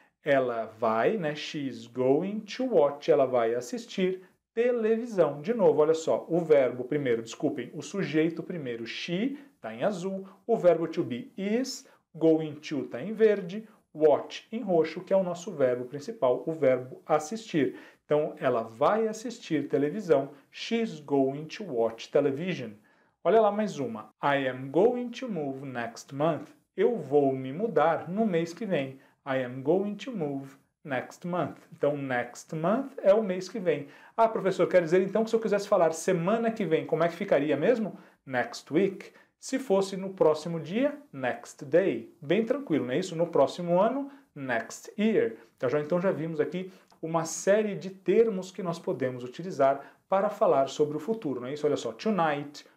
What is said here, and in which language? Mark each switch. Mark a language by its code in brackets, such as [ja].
[pt] Ela vai, né? [en] She's going to watch. [pt] Ela vai assistir televisão. De novo, olha só. O verbo primeiro, desculpem, o sujeito primeiro, she, está em azul. O verbo to be is, going to está em verde. Watch em roxo, que é o nosso verbo principal, o verbo assistir. Então, ela vai assistir televisão. [en] She's going to watch television. [pt] Olha lá mais uma. [en] I am going to move next month. [pt] Eu vou me mudar no mês que vem. [en] I am going to move next month. [pt] Então, next month é o mês que vem. Ah, professor, quer dizer então que se eu quisesse falar semana que vem, como é que ficaria mesmo? [en] Next week. [pt] Se fosse no próximo dia, [en] next day. [pt] Bem tranquilo, não é isso? No próximo ano, [en] next year. [pt] Então já vimos aqui uma série de termos que nós podemos utilizar para falar sobre o futuro, não é isso? Olha só, tonight,